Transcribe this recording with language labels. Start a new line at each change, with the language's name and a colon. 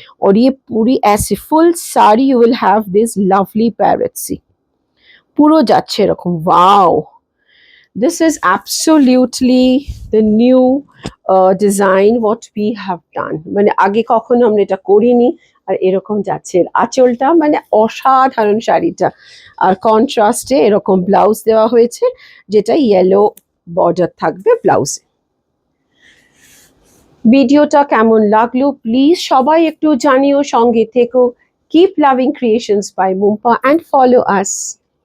Hindi: और ये पूरी ऐसी full sari
English: you will have this lovely parrot see,
Bangla: পুরো যাচ্ছে এরকম।
English: wow, this is absolutely the new design what we have done,
Bangla: মানে আগে কখনো আমরা এটা করিনি। আর এরকম যাচ্ছে আঁচলটা, মানে অসাধারণ শাড়িটা। আর কন্ট্রাস্টে এরকম ব্লাউজ দেওয়া হয়েছে, যেটা ইয়েলো বর্ডার থাকবে ব্লাউজে। ভিডিওটা কেমন লাগলো প্লিজ সবাই একটু জানিও, সঙ্গে থেকো।
English: Keep loving creations by Mumpa and follow us.